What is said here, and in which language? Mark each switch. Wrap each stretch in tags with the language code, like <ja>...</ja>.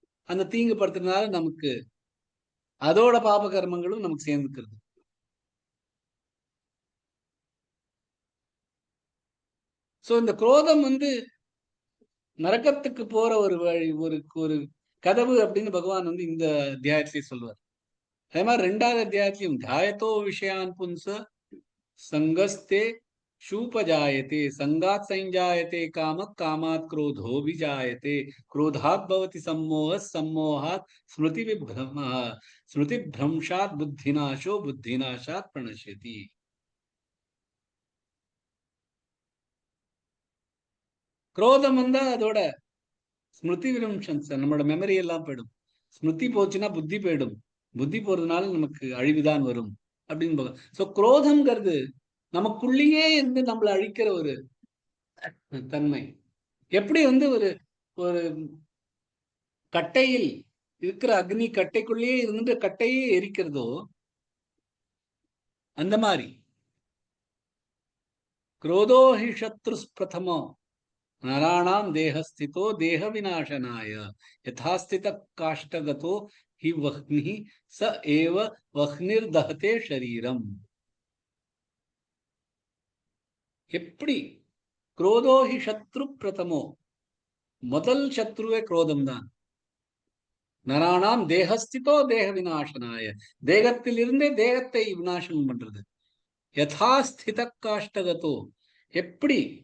<ta>அந்த தீங்குபடுத்துறதுனால நமக்கு அதோட பாப கர்மங்களும் நமக்கு சேர்ந்துக்கிறது. சோ இந்த குரோதம் வந்து நரகத்துக்கு போற ஒரு வழி, ஒரு ஒரு கதவு அப்படின்னு பகவான் வந்து இந்த அத்தியாயத்திலேயே சொல்லுவார். அதே மாதிரி 2வது அத்தியாயத்திலையும்</ta> <sa>தியாயத்தோ விஷயான் புன்ச சங்கஸ்தே शूपजायते संगात संजायते काम कामात क्रोधो विजायते क्रोधात भवति सम्मोह सम्मोहात स्मृति विभ्रम स्मृति भ्रंशात बुद्धिनाशो बुद्धिनाशात प्रणश्यति.</sa> <ta>क्रोधம் வந்தா அதோட ஸ்மிருதி விரம்சம், நம்மளோட மெமரி எல்லாம் போயிடும். ஸ்மிருதி போச்சுன்னா புத்தி போயிடும், புத்தி போறதுனால நமக்கு அழிவுதான் வரும் அப்படின்னு. சோ குரோதம்ங்கிறது நமக்குள்ளேயே இருந்து நம்மளை அழிக்கிற ஒரு தன்மை. எப்படி வந்து ஒரு ஒரு கட்டையில் இருக்கிற அக்னி கட்டைக்குள்ளேயே இருந்து கட்டையே எரிக்கிறதோ அந்த மாதிரி</ta> <sa>क्रोधो हि शत्रुस् प्रथमो नराणां देहस्थितो देह विनाशनाय यथास्थित काष्ठगतो हि वह्निः स एव वह्निर्दहते शरीरम.</sa> <ta>எப்படி</ta> <sa>क्रोधो हि शत्रु प्रथमो,</sa> <ta>முதல் சத்ருவே குரோதம் தான். நராணாம் தேகஸ்திதோ தேக விநாசனாய, தேகத்தில் இருந்தே தேகத்தை விநாசனம் பண்றது. யதாஸ்தித காஷ்டகத்தோ, எப்படி</ta>